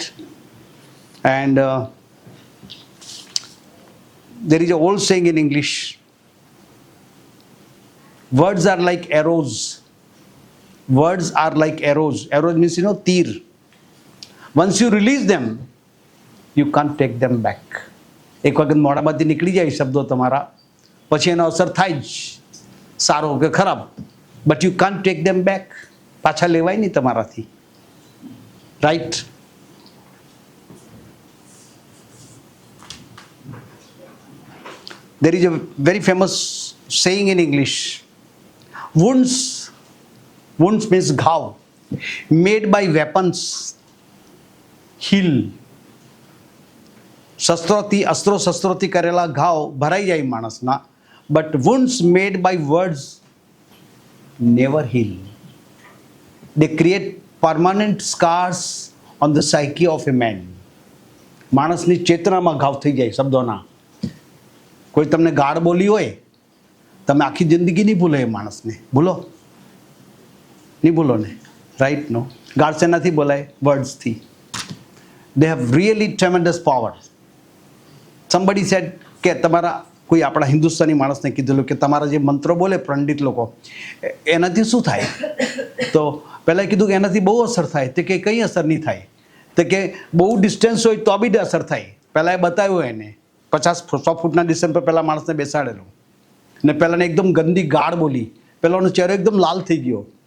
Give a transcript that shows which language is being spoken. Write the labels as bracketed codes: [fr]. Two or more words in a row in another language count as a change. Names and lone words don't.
[en] And there is an old saying in English, words are like arrows. Words are like arrows. Arrows means, તીર. Once you release them, you can't take them back. [gu] એક વખત મોઢામાંથી નીકળી જાય શબ્દો તમારા, પછી એનો અસર થાય જ, સારો કે ખરાબ, [en] but you can't take them back. [gu] પાછા લેવાય નહીં તમારાથી, રાઈટ? [en] There is a very famous saying in English, wounds means ઘાવ, made by weapons heal. [gu] શસ્ત્રોથી કરેલા ઘાવ ભરાઈ જાય માણસના, [en] but wounds made by words never heal. They create permanent scars on the psyche of a man. [gu] માણસની ચેતનામાં ઘાવ થઈ જાય શબ્દોના. કોઈ તમને ગાળ બોલી હોય, તમે આખી જિંદગી નહીં ભૂલો એ માણસને. ભૂલો? નહીં ભૂલો ને, રાઈટ? નો. ગાળ શેનાથી બોલાય? વર્ડ્સથી. [en] They have really tremendous power. Somebody said [gu] કે તમારા કોઈ આપણા હિન્દુસ્તાની માણસને કીધેલું કે તમારા જે મંત્રો બોલે પંડિત લોકો, એનાથી શું થાય? તો પહેલાં કીધું કે એનાથી બહુ અસર થાય. તે કે કંઈ અસર નહીં થાય. તો કે બહુ ડિસ્ટન્સ હોય તો બી અસર થાય. પહેલાં એ બતાવ્યું એને 50-100 ફૂટના ડિસ્ટન્સ પર પહેલાં માણસને બેસાડેલો ને પહેલાંને એકદમ ગંદી ગાળ બોલી, પહેલાંનો ચહેરો એકદમ લાલ થઈ ગયો.